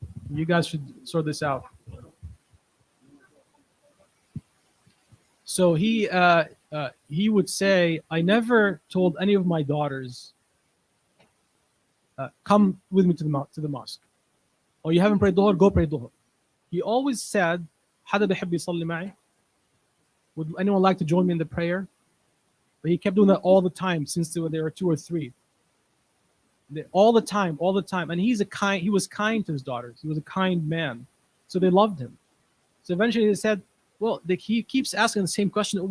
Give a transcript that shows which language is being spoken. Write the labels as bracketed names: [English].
[English] You guys should sort this out. So he would say, I never told any of my daughters, come with me to the mosque. Oh, you haven't prayed Dhuhr? Go pray Dhuhr. [Arabic] he always said, حدا بيحب يصلي معي? [English] Would anyone like to join me in the prayer? But he kept doing that all the time since there were 2 or 3. All the time. And he was kind to his daughters. He was a kind man. So they loved him. So eventually they said, well, he keeps asking the same question.